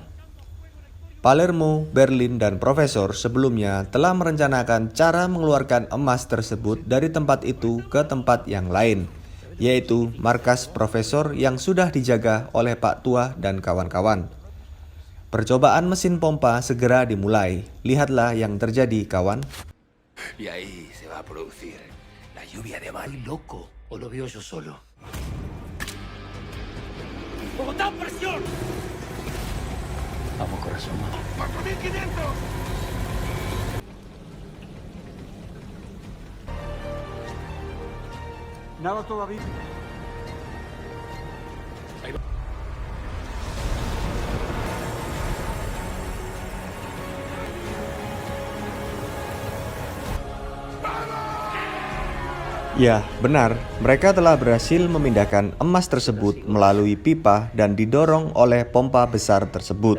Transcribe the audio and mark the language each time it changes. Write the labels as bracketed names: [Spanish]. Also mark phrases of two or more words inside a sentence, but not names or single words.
[Indonesian] Palermo, Berlin, dan Profesor sebelumnya telah merencanakan cara mengeluarkan emas tersebut dari tempat itu ke tempat yang lain, yaitu markas Profesor yang sudah dijaga oleh Pak Tua dan kawan-kawan. Percobaan mesin pompa segera dimulai. Lihatlah yang terjadi, kawan. [Spanish] Y ahí se va a producir la lluvia de mal loco. ¿O lo veo yo solo? ¡Bogotá, presión! Vamos, corazón. 4.500. Nada todavía. [Indonesian] Ya, benar. Mereka telah berhasil memindahkan emas tersebut melalui pipa dan didorong oleh pompa besar tersebut.